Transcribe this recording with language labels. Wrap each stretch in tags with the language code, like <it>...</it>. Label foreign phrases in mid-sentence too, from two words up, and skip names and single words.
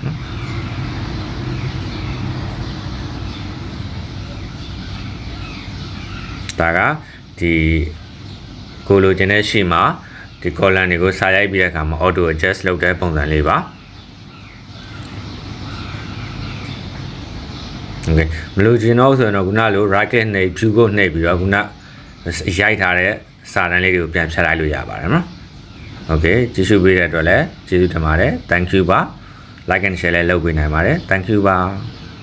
<my>ဒါကဒီကိုလိုချင်တဲ့ရှီမှာဒီ column တွေကိုစာရိုက်ပြီးတဲ့အခါမှာ auto adjust လုပ်တဲ့ပုံစံလေးပါ okay မလို့ချင်တော့ဆိုရင်တော့ခုနလို</my> <en>right click</en> <my>နှိပ်</my> <en>view code</en> <my>နှိပ်ပြီးတော့ခုနရိုက်ထားတဲ့စာတန်းလေးတွေကိုပြန်ဖြတ်လိုက်လို့ရပါတယ်နော် okay ကြည့်ရှုပေးတဲ့အတွက်လည်းကျေးဇူးတင်ပါတယ်</my> <en>thank you</en> <my>ပါ</my> <en>like and share</en> <my>လည်းလုပ်ပေးနိုင်ပါတယ်</my> <en>thank you</en> <my>ပါ</my>